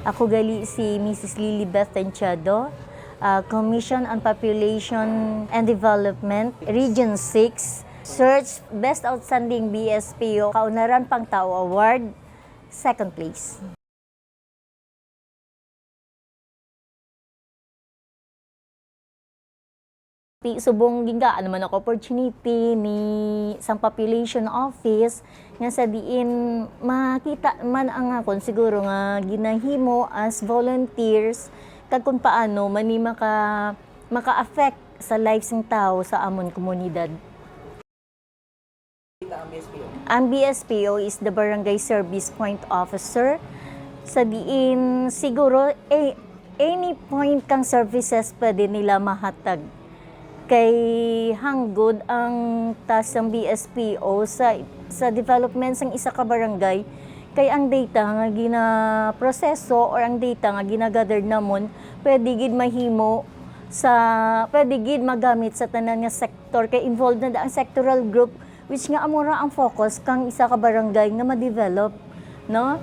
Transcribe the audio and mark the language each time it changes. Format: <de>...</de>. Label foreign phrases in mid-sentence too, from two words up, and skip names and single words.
<hil>Ako gali si Mrs.</hil> <en>Lilibeth Tenchado, Commission on Population and Development, Region 6, Search Best Outstanding BSPO, Kaunaran Pangtao Award, 2nd place.</en> <hil>Subong gingaan naman ako opportunity ni sang population office nga sa diin makita man ang akon siguro nga ginahimo</hil> <en>as volunteers</en> <hil>kag kung paano mani maka-affect sa lives ng tao sa amon komunidad.</hil> <en>Ang BSPO is the Barangay Service Point Officer.</en> <hil>Sa diin siguro</hil> <en>any point</en> <hil>kang services pwede nila mahatag. Kay hanggod ang task ng BSPO sa development ng isa ka barangay, kay ang data nga gina-proseso or ang data nga gina-gather namon pwede gid mahimo pwede gid magamit sa tanan nga sektor, kay involved na ang</hil> <en>sectoral group which</en> <hil>nga amora ang focus kang isa ka barangay nga ma-develop, no?</hil>